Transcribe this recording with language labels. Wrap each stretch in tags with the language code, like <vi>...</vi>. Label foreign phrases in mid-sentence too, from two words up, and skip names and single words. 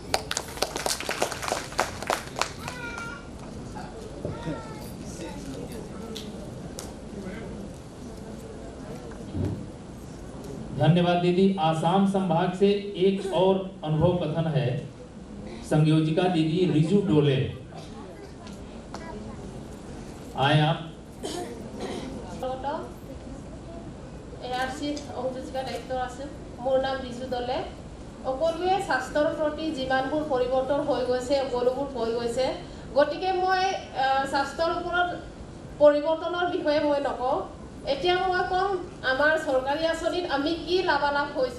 <hi>धन्यवाद दीदी। आसाम संभाग से एक और अनुभव कथन है संयोजिका दीदी रिजू डोले। आए आप।</hi> <as>ARC অভিযোজিকা দায়িত্ব আছে। মোৰ নাম ৰিজু দলে। সকলোৱে স্বাস্থ্যৰ প্ৰতি যিমানবোৰ পৰিৱৰ্তন হৈ গৈছে সকলোবোৰ হৈ গৈছে। গতিকে মই স্বাস্থ্যৰ ওপৰত পৰিৱৰ্তনৰ বিষয়ে মই নকওঁ। এতিয়া মই ক'ম আমাৰ চৰকাৰী আঁচনিত আমি কি লাভালাভ হৈছোঁ।</as>